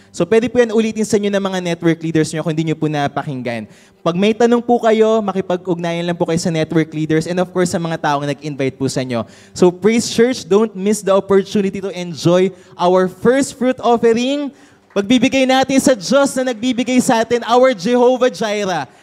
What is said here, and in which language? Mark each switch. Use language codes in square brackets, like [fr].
[tl] So pwede po yan ulitin sa inyo ng mga network leaders nyo kung hindi nyo po napakinggan. Pag may tanong po kayo, makipag-ugnayan lang po kayo sa network leaders and of course sa mga taong nag-invite po sa inyo. [en] So Praise Church, don't miss the opportunity to enjoy our first fruit offering. [tl] Pagbibigay natin sa Diyos na nagbibigay sa atin, our Jehovah Jireh.